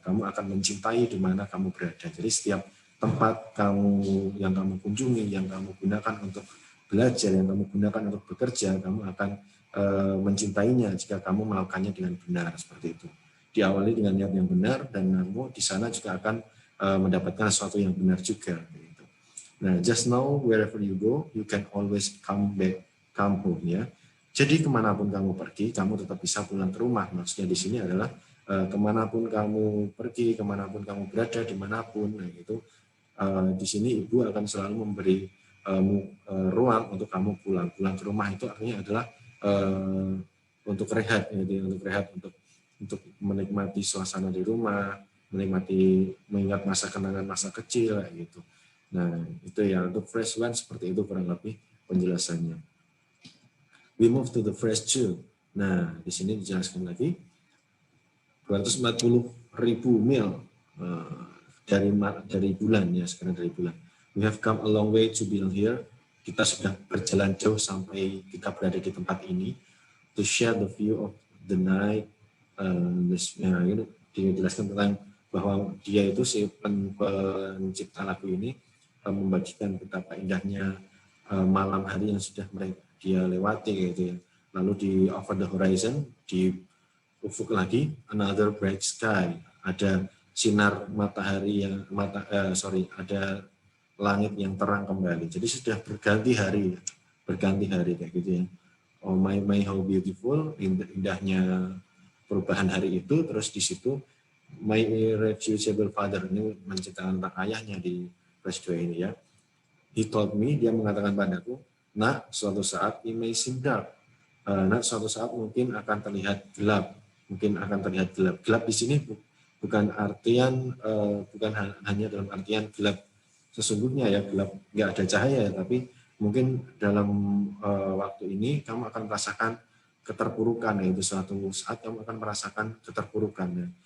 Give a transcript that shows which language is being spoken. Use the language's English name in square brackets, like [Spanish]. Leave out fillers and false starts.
[Indonesian] Kamu akan mencintai di mana kamu berada. Jadi setiap tempat yang kamu kunjungi, yang kamu gunakan untuk belajar, yang kamu gunakan untuk bekerja, kamu akan mencintainya jika kamu melakukannya dengan benar seperti itu. Diawali dengan niat yang benar dan kamu di sana juga akan mendapatkan sesuatu yang benar juga. Gitu. [English] Nah, just know wherever you go, you can always come home ya. [Indonesian] Jadi kemanapun kamu pergi, kamu tetap bisa pulang ke rumah. Maksudnya di sini adalah kemanapun kamu pergi, kemanapun kamu berada, dimanapun, nah itu di sini ibu akan selalu memberi ruang untuk kamu pulang ke rumah. Itu artinya adalah untuk rehat, untuk menikmati suasana di rumah, mengingat masa kenangan masa kecil gitu. Nah itu ya, untuk phrase one seperti itu kurang lebih penjelasannya. [English] We move to the phrase two. [Indonesian] Nah di sini dijelaskan lagi 240.000 mil dari bulan ya, sekarang dari bulan. [English] We have come a long way to be here. [Indonesian] Kita sudah berjalan jauh sampai kita berada di tempat ini. [English] To share the view of the night. [Indonesian] Ini dijelaskan tentang bahwa dia itu si pencipta lagu ini membagikan betapa indahnya malam hari yang sudah dia lewati gitu ya. Lalu di [English] over the horizon, [Indonesian] di ufuk lagi, [English] another bright sky, [Indonesian] ada sinar matahari yang ada langit yang terang kembali. Jadi sudah berganti hari kayak gitu ya. [English] Oh my how beautiful, [Indonesian] indahnya perubahan hari itu. Terus di situ [English] my irrefusible father, [Indonesian] ini menceritakan tentang ayahnya di verse 2 ini ya. [English] He told me, [Indonesian] dia mengatakan padaku, nak, suatu saat [English] it may seem dark. [Indonesian] Nak, suatu saat mungkin akan terlihat gelap. Gelap di sini bukan artian bukan hanya dalam artian gelap sesungguhnya ya, gelap nggak ada cahaya, tapi mungkin dalam waktu ini kamu akan merasakan keterpurukan, yaitu suatu saat kamu akan merasakan keterpurukan ya.